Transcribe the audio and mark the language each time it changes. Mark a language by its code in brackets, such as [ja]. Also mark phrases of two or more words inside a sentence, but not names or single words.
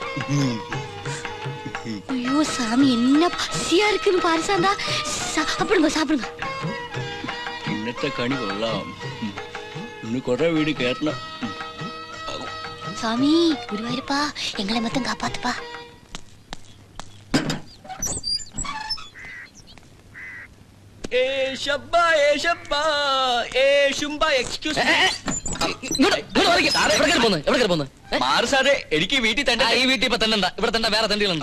[ta] ஐயோ சாமி என்ன பசியா இருக்குன்னு பாரு சாந்தா. சாப்பிடுங்க சாப்பிடுங்க. [ml] ഇന്നത്തെ കണി കൊള്ളാം. ഇന്ന് കുറെ വീട് കേറണം. [ta] சாமி குருவாயிருப்பா எங்களை மொத்தம் காப்பாத்துப்பா. [ml] മാറ് സാറേ, എനിക്ക് വീട്ടിൽ തന്നെ. ഈ വീട്ടിൽ ഇപ്പൊ തണ്ടണ്ട, ഇവിടെ തന്നെ വേറെ തണ്ടികളുണ്ട്.